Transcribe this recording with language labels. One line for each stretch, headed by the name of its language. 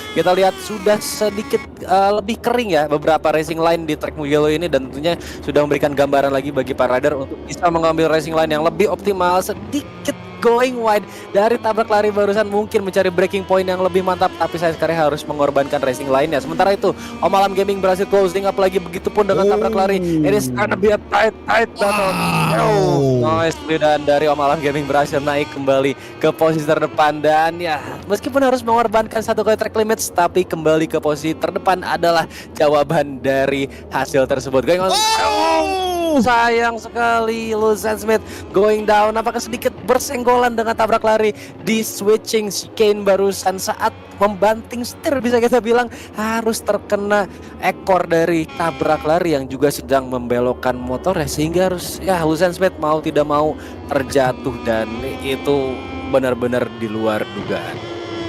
Indonesian: Kita lihat sudah sedikit lebih kering ya beberapa racing line di track Mugello ini, dan tentunya sudah memberikan gambaran lagi bagi para rider untuk bisa mengambil racing line yang lebih optimal, sedikit
English: going wide
Indonesian: dari tabrak lari barusan, mungkin mencari breaking point yang lebih mantap, tapi saya sekarang harus mengorbankan racing lainnya. Sementara itu Om Alam Gaming berhasil closing up lagi, begitupun dengan tabrak lari.
English: It is gonna be a tight battle.
Indonesian: Nicely, dan dari Om Alam Gaming berhasil naik kembali ke posisi terdepan, dan ya meskipun harus mengorbankan satu kali track limits, tapi kembali ke posisi terdepan adalah jawaban dari hasil tersebut.
English: Going on.
Indonesian: Sayang sekali, Lawrence Smith
English: going down.
Indonesian: Apakah sedikit bersenggolan dengan tabrak lari di switching chicane barusan saat membanting setir, bisa kita bilang harus terkena ekor dari tabrak lari yang juga sedang membelokkan motornya, sehingga harus ya Lawrence Smith mau tidak mau terjatuh, dan itu benar-benar di luar dugaan.